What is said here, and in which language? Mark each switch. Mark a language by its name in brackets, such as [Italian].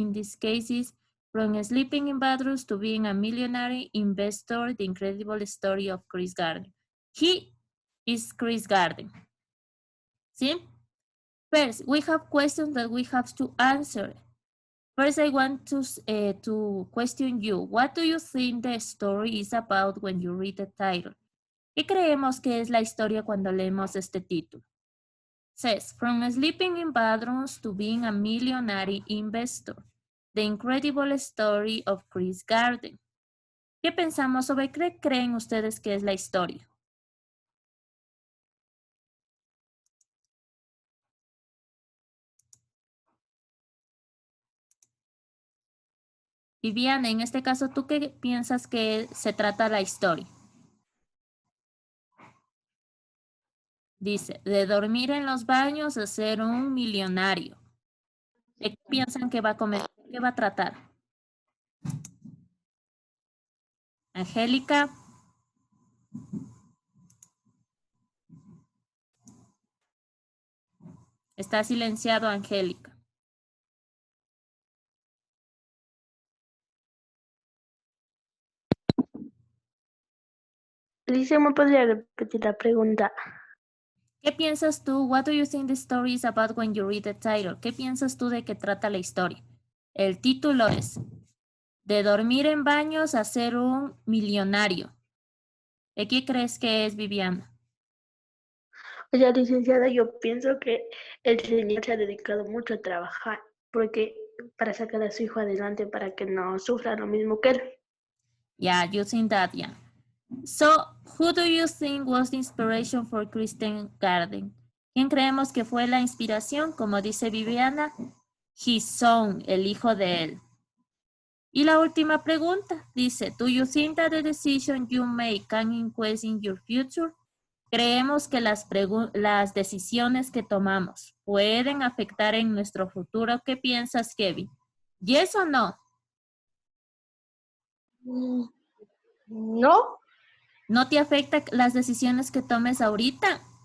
[English] In this case is from sleeping in bathrooms to being a millionaire investor, the incredible story of Chris Gardner. He is Chris Gardner. See? First, we have questions that we have to answer. First, I want to question you. What do you think the story is about when you read the title? [Spanish] ¿Qué creemos que es la historia cuando leemos este título? [English] Says, from sleeping in bathrooms to being a millionaire investor, the incredible story of Chris Gardner. [Spanish] ¿Qué pensamos sobre qué creen ustedes que es la historia? Viviana, en este caso, ¿tú qué piensas que se trata la historia? Dice, de dormir en los baños a ser un millonario. ¿De qué piensan que va a comer? ¿Qué va a tratar? Angélica. Está silenciado, Angélica. Alicia, ¿me podría repetir la pregunta? ¿Qué piensas tú? [English] What do you think the story is about when you read the title? [Spanish] ¿Qué piensas tú de qué trata la historia? El título es de dormir en baños a ser un millonario. ¿De qué crees que es, Viviana? Oye, licenciada, yo pienso que el señor se ha dedicado mucho a trabajar porque para sacar a su hijo adelante para que no sufra lo mismo que él. [English] Yeah, you think that, yeah. So, who do you think was the inspiration for Christian Garden? [Spanish] ¿Quién creemos que fue la inspiración? Como dice Viviana, [English] his son, [Spanish] el hijo de él. Y la última pregunta dice, [English] do you think that the decision you make can influence in your future? [Spanish] ¿Creemos que las decisiones que tomamos pueden afectar en nuestro futuro? ¿Qué piensas, Kevin? ¿Yes o no? No. ¿No te afecta las decisiones que tomes ahorita?